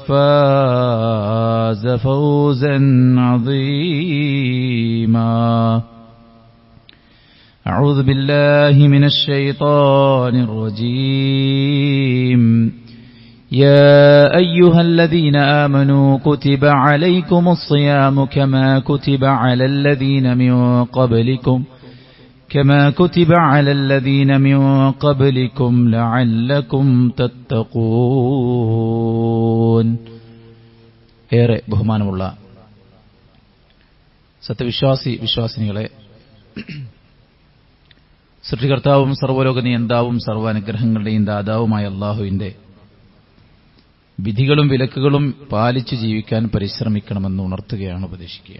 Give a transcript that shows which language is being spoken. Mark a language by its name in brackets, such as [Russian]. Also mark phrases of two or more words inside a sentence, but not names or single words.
[Arabic] فاز فوزا عظيما أعوذ بالله من الشيطان الرجيم يا أيها الذين آمنوا كتب عليكم الصيام كما كتب على الذين من قبلكم لعلكم تتقون [Malayalam] ഏറെ ബഹുമാനമുള്ള വിശ്വാസിനികളെ, സൃഷ്ടികർത്താവും സർവ്വലോക നിയന്താവും സർവ്വ അനുഗ്രഹങ്ങളുടെയും ദാതാവുമായ അല്ലാഹുവിന്റെ വിധികളും വിലക്കുകളും പാലിച്ചു ജീവിക്കാൻ പരിശ്രമിക്കണമെന്ന് ഉണർത്തുകയാണ്, ഉപദേശിക്കുകയാണ്.